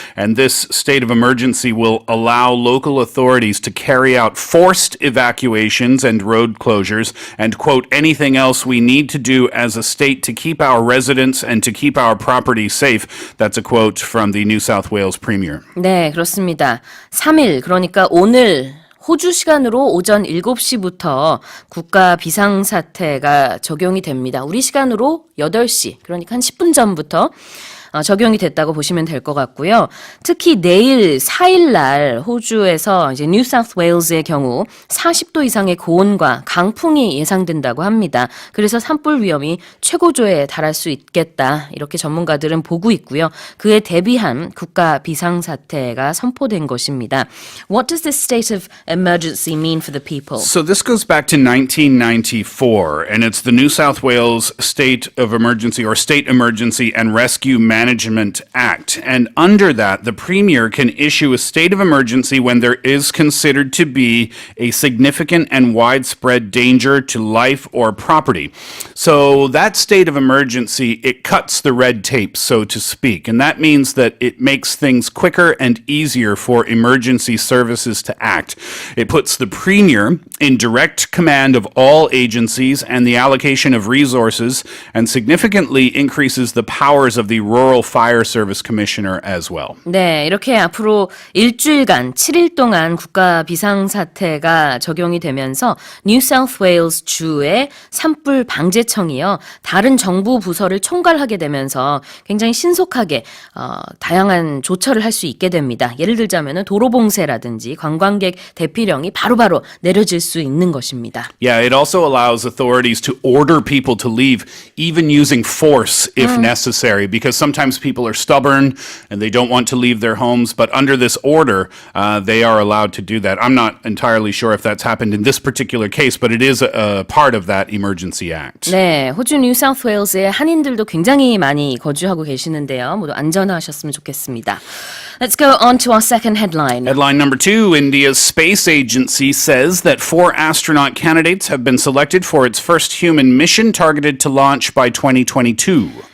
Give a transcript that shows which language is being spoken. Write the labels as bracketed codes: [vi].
[en] And this state of emergency will allow local authorities to carry out forced evacuations and road closures and, quote, anything else we need to do as a state to keep our residents and to keep our property safe. That's a quote from the New South Wales Premier. [ko] 네, 그렇습니다. 3일, 그러니까 오늘 호주 시간으로 오전 7시부터 국가 비상사태가 적용이 됩니다. 우리 시간으로 8시, 그러니까 한 10분 전부터 적용이 됐다고 보시면 될 것 같고요. 특히 내일 4일 날 호주에서 이제 뉴 사우스 웨일즈의 경우 40도 이상의 고온과 강풍이 예상된다고 합니다. 그래서 산불 위험이 최고조에 달할 수 있겠다. 이렇게 전문가들은 보고 있고요. 그에 대비한 국가 비상사태가 선포된 것입니다. [en] What does this state of emergency mean for the people? So this goes back to 1994, and it's the New South Wales State of Emergency or State Emergency and Rescue Management Act. And under that, the Premier can issue a state of emergency when there is considered to be a significant and widespread danger to life or property. So that state of emergency, it cuts the red tape, so to speak. And that means that it makes things quicker and easier for emergency services to act. It puts the Premier in direct command of all agencies and the allocation of resources, and significantly increases the powers of the Rural Fire Service Commissioner as well. [ko] 네, 이렇게 앞으로 일주일간 7일 동안 국가 비상사태가 적용이 되면서 뉴 사우스 웨일스 주의 산불 방재청이요. 다른 정부 부서를 총괄하게 되면서 굉장히 신속하게 다양한 조처를 할 수 있게 됩니다. 예를 들자면은 도로봉쇄라든지 관광객 대피령이 바로바로 내려질 수 있는 것입니다. [en] Yeah, it also allows authorities to order people to leave, even using force if necessary, because sometimes people are stubborn and they don't want to leave their homes, but under this order, they are allowed to do that. I'm not entirely sure if that's happened in this particular case, but it is a part of that Emergency Act. [ko] 네, 호주 뉴 사우스 웨일즈에 한인들도 굉장히 많이 거주하고 계시는데요. 모두 안전하셨으면 좋겠습니다. [en] Let's go on to our second headline. Headline number 2, India's space agency says that 4 astronaut candidates have been selected for its first human mission targeted to launch by 2022.